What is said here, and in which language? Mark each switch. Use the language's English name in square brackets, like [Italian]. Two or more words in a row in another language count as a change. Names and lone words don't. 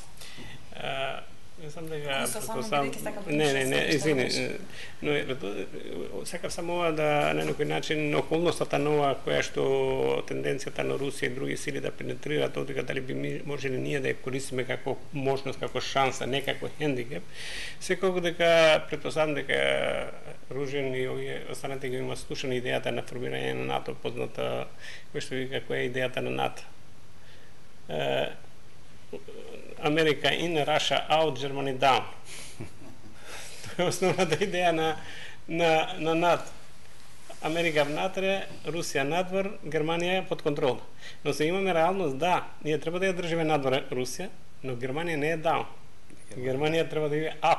[Macedonian] Мислам дека не, извини, но сакав само ова да на некој начин околностата нова која што тенденцијата на Русија и други сили да пенетрираат одека дали би можеле ние да ја користиме како можност, како шанса, не како хендикеп. Секако дека претпоставам дека Ружен и овие останати ги има слушана идејата на формирање на НАТО, позната кој што вика која е идејата на НАТО. [English] Америка in, Russia out, Germany down. [Macedonian] Тоа е основната идеја на НАТО. Америка внатре, Русија надвор, Германија под контрол. Но се имаме реалност, да, ние треба да ја држиме надвор Русија, но Германија не е down. Германија треба да иде up.